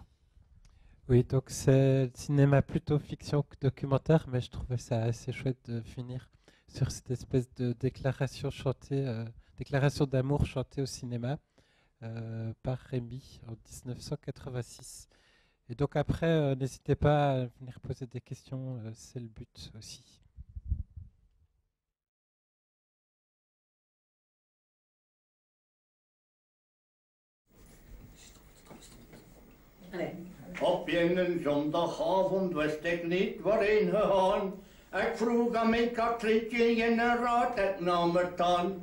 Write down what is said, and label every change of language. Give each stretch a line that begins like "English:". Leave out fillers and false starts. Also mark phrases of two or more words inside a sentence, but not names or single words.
French: Oui, donc c'est cinéma plutôt fiction que documentaire, mais je trouvais ça assez chouette de finir sur cette espèce de déclaration chantée, déclaration d'amour chantée au cinéma par Rémi en 1986. Et donc après, n'hésitez pas à venir poser des questions, c'est le but aussi.
Dutch: Op een zondagavond wist ik niet waarheen gegaan. Ik vroeg aan mijn Katrietje in een raad, ik nam het aan.